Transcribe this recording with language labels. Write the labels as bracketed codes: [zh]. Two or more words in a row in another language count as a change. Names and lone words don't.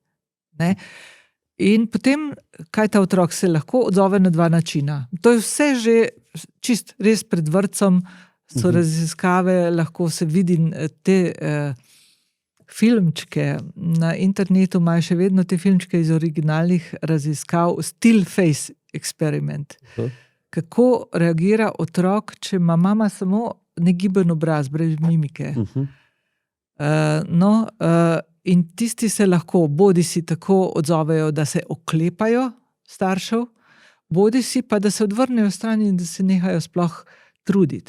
[sl] In potem, kaj ta otrok se lahko odzove na 2 načina. To je vse že čist res pred vrtcem, so raziskave, lahko se vidi te filmčke na internetu, imajo še vedno te filmčke iz originalnih raziskav, [en] still face experiment. [sl] Kako reagira otrok, če ima mama samo negiben obraz, brez mimike. In tisti se lahko bodisi tako odzovejo, da se oklepajo staršev, bodisi pa, da se odvrnejo stran in da se nehajo sploh truditi.